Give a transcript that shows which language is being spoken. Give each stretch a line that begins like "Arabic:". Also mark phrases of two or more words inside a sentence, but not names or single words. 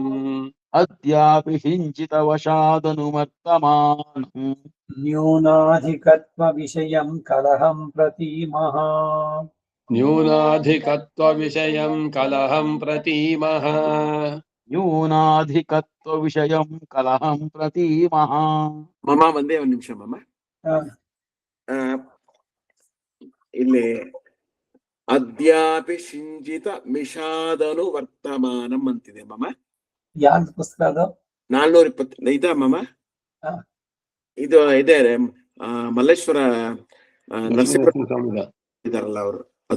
Sanskrit: अद्यापि किञ्चिदवशादनुवर्तमानम् न्यूनाधिकत्वविषयं कलहं प्रतीमः न्यूनाधिकत्वविषयं कलहं प्रतीमः न्यूनाधिकत्वविषयं कलहं प्रतीमः
Kannada: ಮಮ ಒಂದೇ ಒಂದು ನಿಮಿಷ ಮಮ ಇಲ್ಲಿ
Sanskrit: ಅದ್ಯಾಪಿ ಶಿಂಜಿತ ಮಿಷಾದನು ವರ್ತಮಾನಂ
Kannada: ಅಂತಿದೆ ಮಮ ಯಾವ್ದು ಪುಸ್ತಕ ಅದು 420 ಇದ ಮಮ ಹಾ. ಇದು ಇದೆ ಮಲ್ಲೇಶ್ವರ ನರಸಿಂಹ ಇದಾರಲ್ಲ ಅವರು ಅದು